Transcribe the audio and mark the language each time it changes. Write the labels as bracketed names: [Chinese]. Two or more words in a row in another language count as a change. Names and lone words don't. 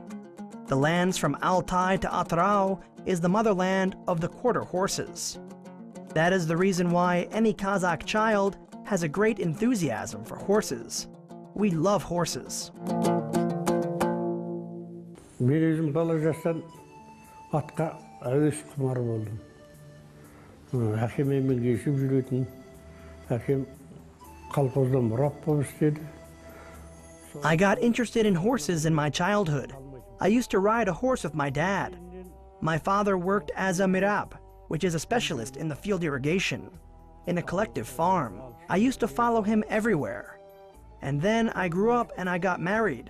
[English] The lands from Altai to Atrau is the motherland of the quarter horses. That is the reason why any Kazakh child has a great enthusiasm for horses. We love horses. [Kazakh] Atqa әуес құмар болдым. Әкеммен кешіп жүретін, әкем қалпоздан мұрап болып істеді. [English] I got interested in horses in my childhood. I used to ride a horse with my dad. My father worked as a mirab, which is a specialist in the field irrigation, in a collective farm. I used to follow him everywhere. And then I grew up and I got married.